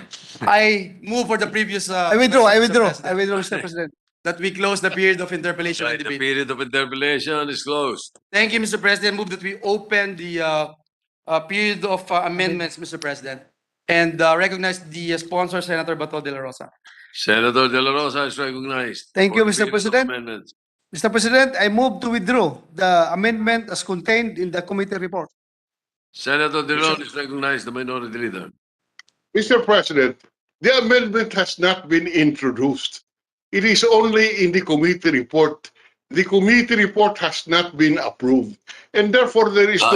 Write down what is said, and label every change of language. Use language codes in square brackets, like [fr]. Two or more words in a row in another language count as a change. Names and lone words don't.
[en] I move for the previous. I withdraw, Mr. President, Mr. President. that we close the period of interpellation Right, and the debate. period of interpellation is closed. Thank you, Mr. President. Move that we open the period of amendments, Mr. President, and recognize the sponsor, Senator Bato de la Rosa. Senator De La Rosa is recognized. Thank for you, the Mr. period of President. amendments. Mr. President, I move to withdraw the amendment as contained in the committee report. Senator De Leon is recognized, the minority leader. Mr. President, the amendment has not been introduced. It is only in the committee report. The committee report has not been approved, and therefore there is